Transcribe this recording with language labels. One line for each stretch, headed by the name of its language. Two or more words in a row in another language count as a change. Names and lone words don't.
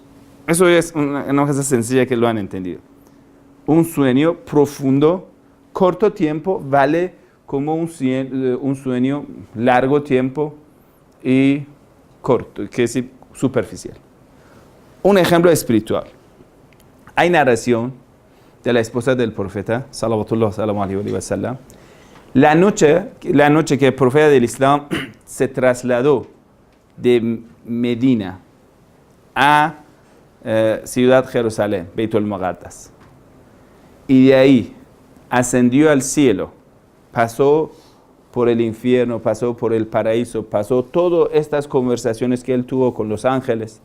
Spanish: Eso es una cosa sencilla que lo han entendido. Un sueño profundo, corto tiempo, vale como un sueño largo tiempo y corto, que es superficial. Un ejemplo espiritual. Hay narración de la esposa del profeta,
Arabic: صلى الله عليه وسلم.
Spanish: La noche que el profeta del Islam se trasladó de Medina a ciudad Jerusalén, Beitul Muqaddas, y de ahí ascendió al cielo, pasó por el infierno, pasó por el paraíso, pasó todas estas conversaciones que él tuvo con los ángeles.